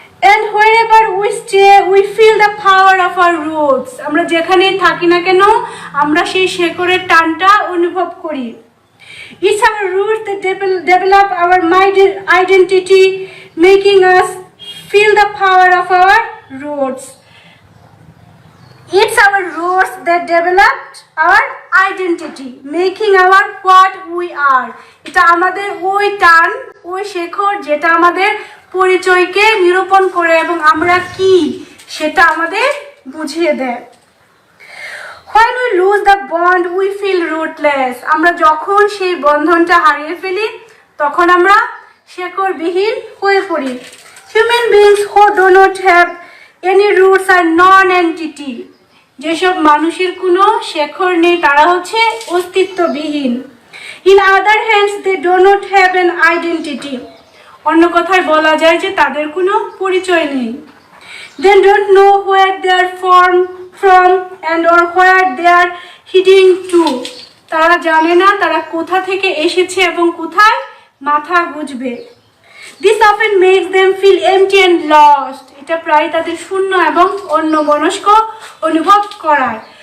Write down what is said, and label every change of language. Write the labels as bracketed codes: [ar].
[en] And wherever we stay, we feel the power of our roots. [bn] আমরা যেখানে থাকি না কেন আমরা সেই শেকড়ের টানটা অনুভব করি। [en] It's our roots that develop our identity, making us feel the power of our roots. It's our roots that developed our identity, making our what we are. [bn] এটা আমাদের ওই টান, ওই শেকড় যেটা আমাদের পরিচয়কে নিরূপণ করে এবং আমরা কি সেটা আমাদের বুঝিয়ে দেয়। [en] When we lose the bond, we feel rootless. [bn] আমরা যখন সেই বন্ধনটা হারিয়ে ফেলি তখন আমরা শেকড়বিহীন হয়ে পড়ি। [en] Human beings who do not have any roots are non-entity. [bn] যেসব মানুষের কোনো শেকড় নেই তারা হচ্ছে অস্তিত্ববিহীন। [en] In other hands, they do not have an identity. [bn] অন্য কথায় বলা যায় যে তাদের কোনো পরিচয় নেই। [en] They don't know where they are formed from and or where they are heading to. [bn] তারা জানে না তারা কোথা থেকে এসেছে এবং কোথায় মাথা গুঁজবে। [en] This often makes them feel empty and lost. [bn] এটা প্রায় তাদের শূন্য এবং অন্যমনস্ক অনুভব করায়।